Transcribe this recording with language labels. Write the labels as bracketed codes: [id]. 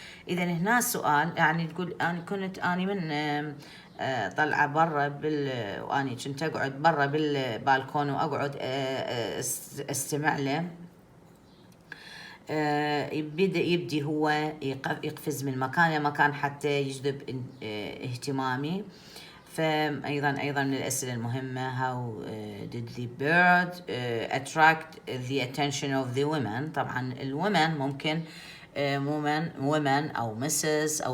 [ar] إذا هنا سؤال يعني تقول أنا كنت أنا من طلعة برا وأني كنت أقعد برا بالبالكون وأقعد استمع له. يبدي هو يقفز من مكان لمكان حتى يجذب اهتمامي. فأيضا من الأسئلة المهمة [en] how did the bird attract the attention of the women. [ar] طبعا الwomen ممكن women أو Mrs.